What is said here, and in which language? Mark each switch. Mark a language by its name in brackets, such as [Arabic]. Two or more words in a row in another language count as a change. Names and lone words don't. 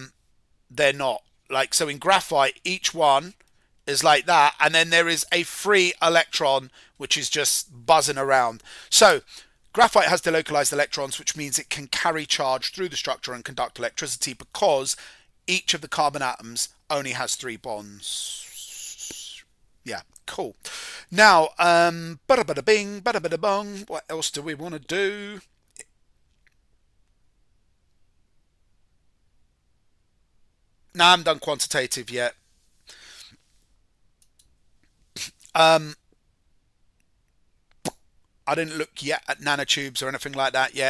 [English] Like, so in graphite, each one is like that, and then there is a free electron which is just buzzing around. So graphite has delocalized electrons, which means it can carry charge through the structure and conduct electricity because each of the carbon atoms only has 3 bonds. Yeah, cool. Now, bada bada bing, bada bada bong. What else do we want to do? No, I haven't done quantitative yet. I didn't look yet at nanotubes or anything like that yet.